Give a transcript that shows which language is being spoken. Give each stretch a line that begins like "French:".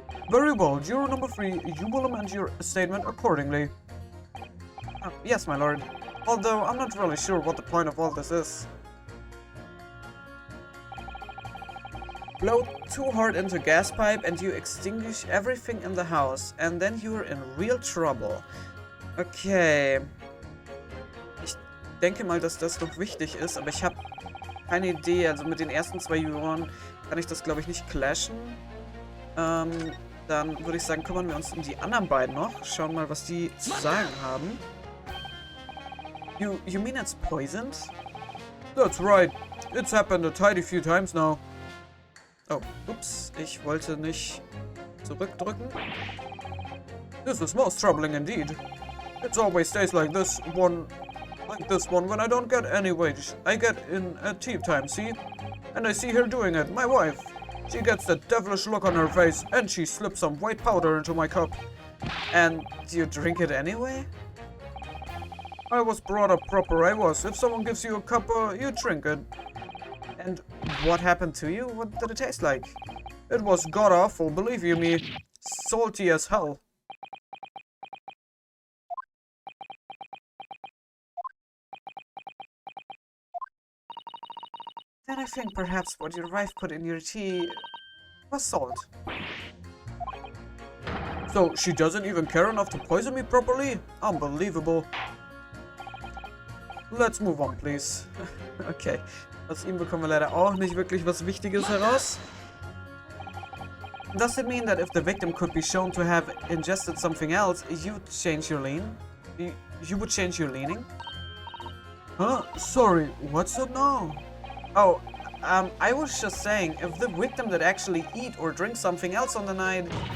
English: Very well, juror number 3, you will amend your statement accordingly. Yes, my lord. Although, I'm not really sure what the point of all this is. Blow too hard into gas pipe and you extinguish everything in the house. And then you're in real trouble. Okay.
German: Ich denke mal, dass das noch wichtig ist, aber ich habe keine Idee. Also mit den ersten 2 Juroren kann ich das, glaube ich, nicht clashen. Dann würde ich sagen, kümmern wir uns um die anderen beiden noch. Schauen mal, was die zu sagen haben.
English: You mean it's poisoned? That's right. It's happened a tidy few times now.
German: Oh, ups. Ich wollte nicht zurückdrücken.
English: This is most troubling indeed. It always stays like this one when I don't get any wage. I get in at tea time, see? And I see her doing it, my wife. She gets that devilish look on her face and she slips some white powder into my cup. And do you drink it anyway? I was brought up proper, I was. If someone gives you a cup, you drink it. And what happened to you? What did it taste like? It was god-awful, believe you me. Salty as hell. Then I think perhaps what your wife put in your tea was salt. So, she doesn't even care enough to poison me properly? Unbelievable. Let's move on, please. Okay.
German: Aus ihm bekommen wir leider auch nicht wirklich was Wichtiges heraus.
English: Does it mean that if the victim could be shown to have ingested something else, you'd change your lean? You would change your leaning? Huh? Sorry, what's that now? Oh, I was just saying, if the victim did actually eat or drink something else on the night...